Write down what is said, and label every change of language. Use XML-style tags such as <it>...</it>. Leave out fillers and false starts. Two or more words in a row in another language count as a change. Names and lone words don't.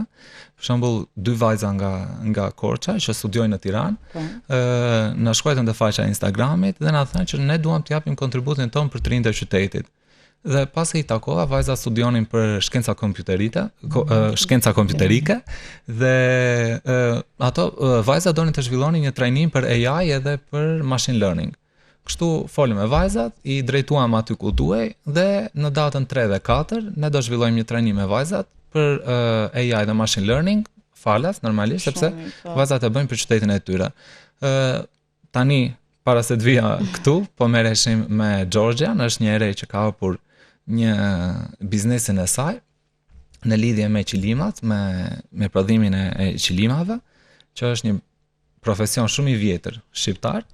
<sq>Për shembull, 2 vajza nga Korça që studiojnë në Tiranë, na shkruajtën te faqja e Instagramit dhe na thënë që ne duam të japim kontributin tonë për të rinjtë e qytetit. Dhe pas e i takova, vajza studionin për shkenca kompjuterike dhe ato vajza donin të zhvillonin një trajnim për AI edhe për</sq> <en>machine learning.</en> <sq>Kështu folëm me vajzat, i drejtuam aty ku duhej dhe në datën 3 dhe 4 ne do zhvillojmë një trajnim me vajzat për AI dhe</sq> <en>machine learning,</en> <sq>falas normalisht, sepse vajzat e bëjnë për qytetin e tyre. Tani, para se të vija këtu, po merreshim me Georgia, është një ere që ka hapur një biznesin e saj në lidhje me qilimat, me prodhimin e qilimave, që është një profesion shumë i vjetër shqiptar.</sq>